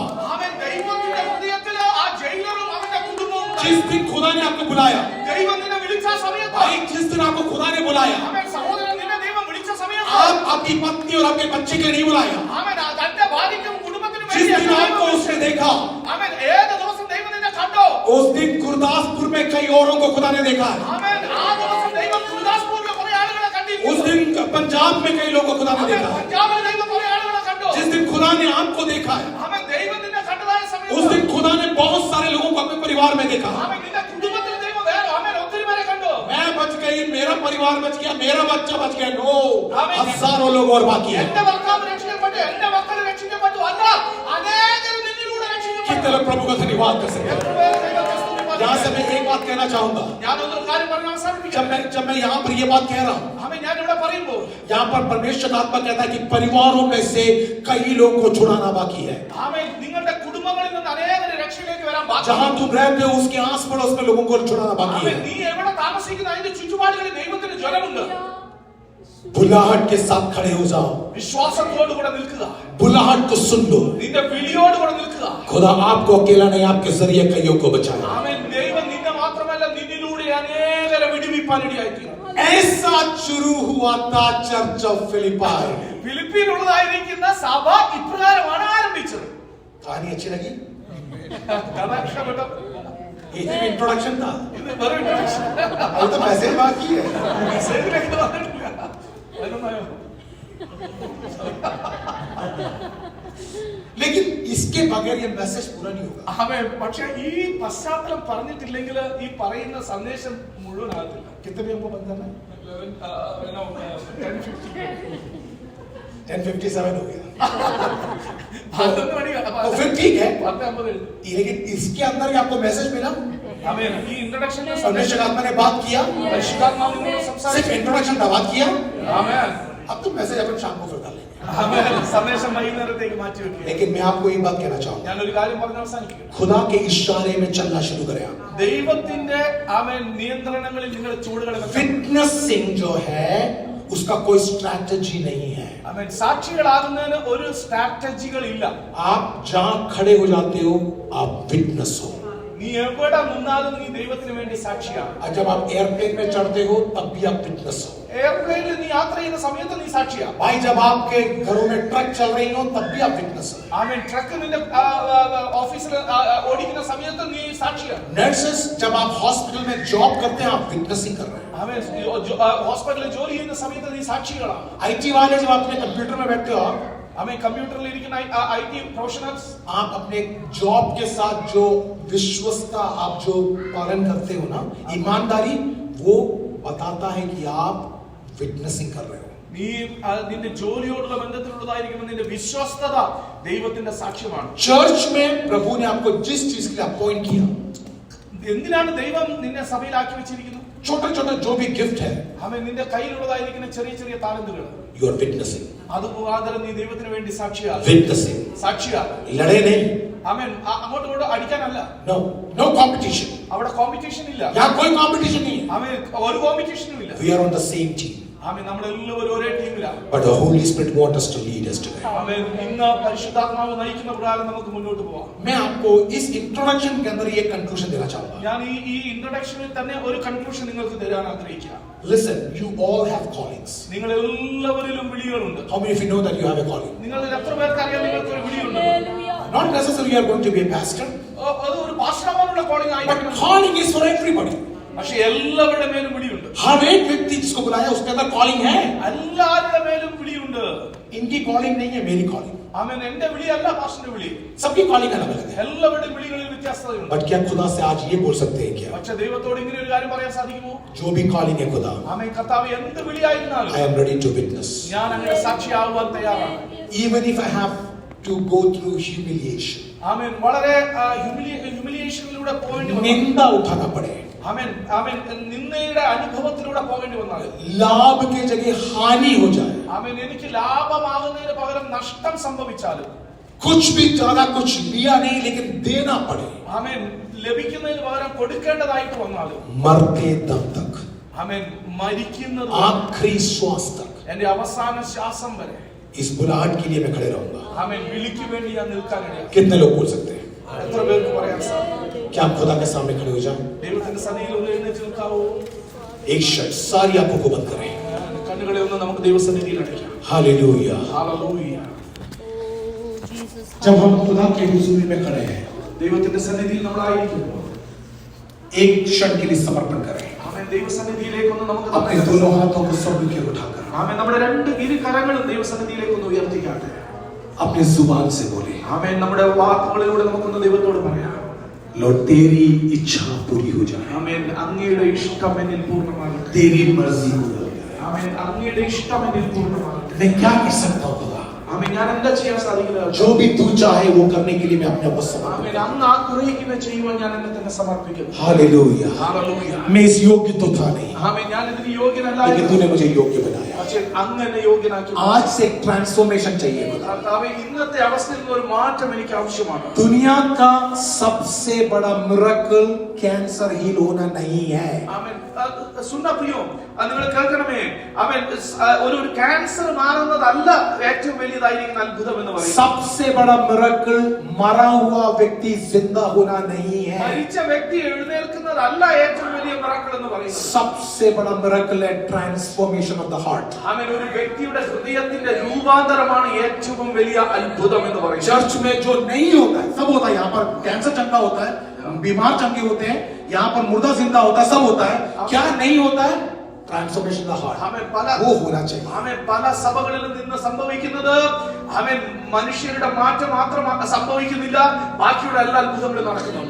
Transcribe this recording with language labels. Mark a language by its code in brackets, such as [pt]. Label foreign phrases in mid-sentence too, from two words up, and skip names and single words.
[ml] ആമേൻ. ദൈവത്തിന്റെ ഹൃദയത്തിൽ ആ ജയിലറും അവന്റെ കുടുംബവും. [hi] जिस दिन खुदा ने आपको बुलाया, [ml] ദൈവം നിന്നെ വിളിച്ച സമയത്ത്, [hi] भाई जिस दिन आपको खुदा ने बुलाया, [ml] ആമേൻ, സഹോദരൻ, നിന്നെ ദൈവം വിളിച്ച സമയത്ത്, [hi] आप आपकी पत्नी और आपके बच्चे के लिए नहीं बुलाया. [ml] ആമേൻ, തന്റെ ഭാര്യയ്ക്കും കുടുംബത്തിനും [hi] जिस [ml] വേണ്ടി [hi] दिन आपको उसने देखा, [ml] ആമേൻ, ഏത് ദിവസം ദൈവം നിന്നെ കണ്ടോ, [hi] उस दिन गुरदासपुर में कई औरों को खुदा ने देखा है. [ml] ആമേൻ, ആ ദിവസം ദൈവം ഗുരുദാസ്പൂരിലെ കുറെ ആളുകളെ കണ്ടിരുന്നു. [hi] उस दिन पंजाब में कई लोगों को खुदा ने [ml] ആമേൻ, [hi] देखा है. [ml] പഞ്ചാബിൽ ദൈവം കുറെ ആളുകളെ കണ്ടു. [hi] जिस दिन खुदा ने आपको देखा है, [ml] ആമേൻ, ദൈവം നിന്നെ കണ്ടതായ [hi] उस [ml] സമയത്ത്, [hi] दिन खुदा ने बहुत सारे लोगों को अपने परिवार में देखा. [ml] ആമേൻ, നിന്റെ കുടുംബത്തിൽ ദൈവം വേറെ, ആമേൻ, ഒത്തിരി പേരെ കണ്ടു. [hi] मैं बच गई, मेरा परिवार बच गया, मेरा बच्चा बच गया. नो, आमीन. हजारों लोग और बाकी है. [ml] എന്റെ ഭർത്താവ് രക്ഷിക്കപ്പെട്ടു, എന്റെ മക്കൾ രക്ഷിക്കപ്പെട്ടു. അല്ല, അനേകരും നിന്നിലൂടെ രക്ഷിക്കപ്പെട്ടു. [hi] कितने लोग प्रभु का धन्यवाद कर सकते हैं. [ml] എത്ര പേര് ദൈവത്തെ സ്തുതിപ്പാടും. [hi] यहाँ से मैं एक बात कहना चाहूंगा. [ml] ഞാനൊരു കാര്യം പറഞ്ഞ് അവസാനിപ്പിക്കാം. [hi] जब मैं यहाँ पर ये बात कह रहा हूँ, [ml] ആമേൻ, ഞാൻ ഇവിടെ പറയുമ്പോൾ, [hi] यहाँ पर परमेश्वर का आत्मा कहता है कि परिवारों में से कई लोग को छुड़ाना बाकी है. [ml] ആമേൻ, നിങ്ങളുടെ കുടുംബങ്ങളിൽ നിന്ന് അനേകരെ രക്ഷയിലേക്ക് വരാൻ ബാക്കി. [hi] जहां तुम रहते हो उसके आस पड़ोस में लोगों को छुड़ाना बाकी [ml] ആമേൻ, [hi] है. [ml] നീ എവിടെ താമസിക്കുന്ന അതിന്റെ ചുറ്റുപാടുകളിൽ ദൈവത്തിന് ജ്വലമുണ്ട്. [hi] बुलाहट के साथ खड़े हो जाओ. [ml] വിശ്വാസത്തോടുകൂടെ നിൽക്കുക. [hi] बुलाहट को सुन लो. [ml] നിന്റെ വിളിയോടുകൂടെ നിൽക്കുക. [hi] खुदा आपको अकेला नहीं, आपके जरिए कईयों को बचाए. [ml] ആമേൻ, ദൈവം നിന്നെ മാത്രമല്ല നിന്നിലൂടെ അനേകരെ വിടുവിപ്പാൻ ഇടയായിത്തീരും. [hi] ऐसा शुरू हुआ था चर्च ऑफ फिलिपाई. [ml] ഫിലിപ്പീനുള്ളതായിരിക്കുന്ന സഭ ഇപ്രകാരമാണ് ആരംഭിച്ചത്. [hi] कहानी अच्छी लगी? [ml] കഥ ഇഷ്ടപ്പെട്ടോ? [hi] ये सिर्फ इंट्रोडक्शन था, [ml] ഇത് വെറും introduction. [hi] अभी तो मैसेज बाकी है. [ml] മെസ്സേജിലേക്ക് വന്നിട്ടില്ല. വരുന്നതായോ? [hi] लेकिन इसके बगैर ये मैसेज पूरा नहीं होगा. [ml] ആമേൻ. പക്ഷേ ഈ പശ്ചാത്തലം പറഞ്ഞിട്ടില്ലെങ്കിൽ ഈ പറയുന്ന സന്ദേശം മുഴുവനാകത്തില്ല. [hi] कितने भी हमको बंधन है. 10:57 हो गया। तो फिर ठीक है, लेकिन इसके अंदर ही आपको मैसेज मिला। [ml] ഈ ഇൻട്രൊഡക്ഷൻ [hi] परमेश्वर आत्मा ने बात किया, सिर्फ इंट्रोडक्शन था, बात किया। अब तो मैसेज अपन शाम को फिर डालेंगे। [ml] സന്ദേശം വൈകുന്നേരത്തേക്ക് മാറ്റി വെക്കുക. [hi] लेकिन मैं आपको ये बात कहना चाहूंगा, [ml] ഞാനൊരു കാര്യം പറഞ്ഞ് അവസാനിക്കും. [hi] खुदा के इशारे में चलना शुरू करें आप। [ml] ദൈവത്തിന്റെ നിയന്ത്രണങ്ങളിൽ നിങ്ങൾ ചൂടുകൾ [hi] विटनेसिंग जो है उसका कोई स्ट्रैटेजी नहीं है। [ml] സാക്ഷികളാകുന്നതിന് ഒരു സ്ട്രാറ്റജികൾ ഇല്ല. [hi] आप जहां खड़े हो जाते हो आप विटनेस हो। [ml] നീ എവിടെ നിന്നാലും നീ ദൈവത്തിന് വേണ്ടി സാക്ഷിയാണ്. [hi] जब आप एयरप्लेन में चढ़ते हो तब भी आप विटनेस हो। [ml] എയർപ്ലെയിനിൽ നീ യാത്ര ചെയ്യുന്ന സമയത്ത് നീ സാക്ഷിയാണ്. [hi] भाई जब आपके घरों में ट्रक चल रही हो तब भी आप विटनेस हो। [ml] ആമേൻ. ട്രക്ക് നിന്റെ ഓഫീസിൽ ഓടിക്കുന്ന സമയത്ത് നീ സാക്ഷിയാണ്. [hi] नर्सेस जब आप हॉस्पिटल में जॉब करते हैं आप विटनेसिंग कर रहे हैं। [ml] ആമേൻ. ഹോസ്പിറ്റലിൽ ജോലി ചെയ്യുന്ന സമയത്ത് നീ സാക്ഷികളാണ്. [hi] आईटी वाले जब अपने कंप्यूटर में बैठते हो हमें कंप्यूटर लिखना [en] IT professionals [hi] आप अपने जॉब के साथ जो विश्वसता आप जो पालन करते हो ना, ईमानदारी, वो बताता है कि आप विटनेसिंग कर रहे हो। [ml] നീ നിന്റെ ജോലിയോടുള്ള ബന്ധത്തിലുള്ളതായിരിക്കും നിന്റെ വിശ്വസ്തത ദൈവത്തിന്റെ സാക്ഷ്യമാണ്. [hi] चर्च में प्रभु ने आपको जिस चीज के लिए अपॉइंट किया, [ml] എന്തിനാണ് ദൈവം നിന്നെ സഭയിലാക്കി വെച്ചിരിക്കുന്നത്? [hi] छोटा छोटा जो भी गिफ्ट है, [ml] हमें നിന്റെ കയ്യിലുള്ളതായിരിക്കുന്ന ചെറിയ ചെറിയ താലന്തുകൾ, [en] you are witnessing, [ml] അത് മുഖാന്തരം നീ ദൈവത്തിന് വേണ്ടി സാക്ഷിയാണ്. [en] witnessing, [ml] സാക്ഷിയാണ്. [hi] लड़े नहीं, [ml] ആമേൻ. അങ്ങോട്ടും ഇങ്ങോട്ടും അടിക്കാനല്ല. [en] no competition, [ml] അവിടെ കോമ്പറ്റീഷൻ ഇല്ല. [hi] यहाँ कोई competition नहीं है। [ml] ആമേൻ. ഒരു കോമ്പറ്റീഷനും ഇല്ല. [en] We are on the same team, [ml] ആമേൻ. നമ്മളെല്ലാവരും ഒരേ ടീമിലാണ്. [en] but the Holy Spirit wants us to lead us today. [ml] ആമേൻ. ഇന്ന് പരിശുദ്ധാത്മാവ് നയിക്കുന്ന പ്രകാരം നമുക്ക് മുന്നോട്ട് പോവാം. [hi] मैं आपको इस इंट्रोडक्शन के अंदर ये कंक्लूजन देना चाहूंगा। [ml] ഞാൻ ഈ ഇൻട്രൊഡക്ഷനിൽ തന്നെ ഒരു കൺക്ലൂഷൻ നിങ്ങൾക്ക് തരാൻ ആഗ്രഹിക്കുകയാണ്. [en] Listen, you all have callings. [ml] നിങ്ങൾ എല്ലാവരിലും വിളികളുണ്ട്. [en] How many of you know that you have a calling? [ml] നിങ്ങളിൽ എത്ര പേർക്ക് അറിയാം നിങ്ങൾക്ക് ഒരു വിളിയുണ്ട്? [en] Not necessarily you are going to be a pastor, [ml] അത് ഒരു പാസ്റ്റർമാരുടെ കോളിംഗ് [en] but [ml] ആയിരിക്കണം. [en] calling is for everybody. [ml] പക്ഷെ എല്ലാവരുടെ മേലും വിളിയുണ്ട്. [hi] हर एक व्यक्ति जिसको बुलाया उसके अंदर calling है। [ml] എല്ലാവരുടെ മേലും വിളിയുണ്ട്. [hi] इनकी calling नहीं है, मेरी calling। [ml] ആമേൻ. എന്റെ വിളിയല്ല പാസ്റ്ററിന്റെ വിളി. [hi] सबकी calling अलग अलग है। [ml] എല്ലാവരുടെയും വിളികളിൽ വ്യത്യാസതയുണ്ട്. [hi] बट क्या खुदा से आज ये बोल सकते हैं क्या? [ml] പക്ഷെ ദൈവത്തോട് ഇങ്ങനെ ഒരു കാര്യം പറയാൻ സാധിക്കുമോ? [hi] जो भी calling है खुदा, [ml] ആമേൻ. കർത്താവ് എന്ത് വിളിയായിരുന്നാലും [en] I am ready to witness. [ml] ഞാൻ അങ്ങനെ സാക്ഷിയാവാൻ തയ്യാറാണ്. [en] Even if I have to go through humiliation, [ml] ആമേൻ. വളരെ ഹ്യൂമിലിയേഷനിലൂടെ പോകേണ്ടി വന്നു. [hi] निंदा उठाना पड़े, [ml] ആമേൻ. ആമേൻ. നിന്ദയുടെ അനുഭവത്തിലൂടെ പോകേണ്ടി വന്നാൽ, [hi] लाभ की जगह हानि हो जाए, [ml] ആമേൻ, എനിക്ക് ലാഭമാകുന്നതിന് പകരം നഷ്ടം സംഭവിച്ചാലും, [hi] कुछ भी ज्यादा कुछ लिया नहीं लेकिन देना पड़े, [ml] ആമേൻ, ലഭിക്കുന്നതിന് പകരം കൊടുക്കേണ്ടതായിട്ട് വന്നാലും, [hi] मरते दम तक, [ml] ആമേൻ, മരിക്കുന്നത് [hi] आखिरी श्वास तक, [ml] എന്റെ അവസാന ശ്വാസം വരെ, [hi] इस बुलाहट के लिए मैं खड़े रहूंगा। [ml] ആമേൻ, വിളിക്ക് വേണ്ടി ഞാൻ നിൽക്കാനിടയാ. [hi] कितने लोग बोल सकते हैं? [ml] എത്ര പേർക്ക് പറയാൻ സാധിക്കും? [hi] क्या आप खुदा के सामने खड़े हो जाए? [ml] ദൈവത്തിന്റെ സന്നിധിയിൽ ഒന്ന് എഴുന്നേറ്റ് നിൽക്കാവോ? [hi] एक शर्ट सारी आंखों को बंद करें। [ml] കണ്ണുകളെ ഒന്ന് നമുക്ക് ദൈവസന്നിധിയിൽ അടയ്ക്കാം. [hi] हालेलुया। [ml] ഹല്ലേലൂയ. [hi] जब हम खुदा के हुजूरी में खड़े हैं, [ml] ദൈവത്തിന്റെ സന്നിധിയിൽ നമ്മളായിരിക്കുന്നു. [hi] एक क्षण के लिए समर्पण करें। [ml] ആമേൻ. ദൈവസന്നിധിയിലേക്ക് ഒന്ന് നമുക്ക് [hi] अपने दोनों हाथों को स्वर्ग की ओर उठाकर [ml] ആമേൻ. നമ്മുടെ രണ്ട് ഇരു കരങ്ങളും ദൈവസന്നിധിയിലേക്ക് ഒന്ന് ഉയർത്തിക്കാട്ടെ. [hi] अपने जुबान से बोले, [ml] ആമേൻ. നമ്മുടെ വാക്കുകളിലൂടെ നമുക്കൊന്ന് ദൈവത്തോട് പറയാം. [hi] लॉर्ड तेरी इच्छा पूरी हो जाए, [ml] ആമേൻ. അങ്ങയുടെ ഇഷ്ടം എന്നിൽ പൂർണ്ണമാകട്ടെ. [hi] तेरी मर्जी हो जाए। [ml] ആമേൻ. അങ്ങയുടെ ഇഷ്ടം എന്നിൽ പൂർണ്ണമാകട്ടെ. [hi] मैं क्या कर सकता हूँ खुदा? [ml] ആമേൻ. ഞാൻ എന്താ ചെയ്യാൻ സാധിക്കുന്നത്? [hi] जो भी तू चाहे वो करने के लिए मैं अपने आप को समर्पित [ml] ആമേൻ. [hi] करता [ml] അങ്ങ് ആഗ്രഹിക്കുന്ന ചെയ്യുവാൻ ഞാൻ എന്നെ തന്നെ സമർപ്പിക്കുന്നു. [hi] हूं। हालेलुया। [ml] ഹല്ലേലൂയ. [hi] मैं इस योग्य तो था नहीं, [ml] ആമേൻ. ഞാൻ ഇതിന് യോഗ്യനല്ല, [hi] लेकिन तूने मुझे योग्य बनाया। [ml] പക്ഷേ അങ്ങ് എന്നെ യോഗ്യനാക്കി. [hi] आज से एक ट्रांसफॉर्मेशन चाहिए खुदा। [ml] കർത്താവേ, ഇന്നത്തെ അവസ്ഥയിൽ നിന്ന് ഒരു മാറ്റം എനിക്ക് ആവശ്യമാണ്. [hi] दुनिया का सबसे बड़ा [en] miracle cancer heal [hi] होना नहीं है। [ml] ആമേൻ. സുന്ന പ്രിയോ, നിങ്ങൾ കേൾക്കണമേ. ആമേൻ. ഒരു ക്യാൻസർ മാറുന്നതല്ല ഏറ്റവും വലിയതായിരിക്കുന്ന അത്ഭുതം എന്ന് പറയുന്നത്. [hi] सबसे बड़ा मिरेकल मरा हुआ व्यक्ति जिंदा होना नहीं है। [ml] മരിച്ച വ്യക്തി എഴുന്നേൽക്കുന്നതല്ല ഏറ്റവും വലിയ മിറക്കിൾ എന്ന് പറയുന്നത്. [hi] सबसे बड़ा मिरेकल है [en] transformation of the heart. [ml] ആമേൻ. ഒരു വ്യക്തിയുടെ ഹൃദയത്തിന്റെ രൂപാന്തരമാണ് ഏറ്റവും വലിയ അത്ഭുതം എന്ന് പറയുന്നത്. [hi] चर्च में जो नहीं होता है सब होता है। यहाँ पर कैंसर चंगा होता है, बीमार चंगे होते हैं, यहाँ पर मुर्दा जिंदा होता है, सब होता है। क्या नहीं होता है? [en] transformation of the heart. [ml] ആമേൻ. [hi] वो होना चाहिए। [ml] ആമേൻ. പല സഭകളിലും നിന്ന് സംഭവിക്കുന്നത് ആമേൻ മനുഷ്യരുടെ മാറ്റം മാത്രം സംഭവിക്കുന്നില്ല, ബാക്കിയുള്ള എല്ലാ അത്ഭുതങ്ങളും നടക്കുന്നുണ്ട്.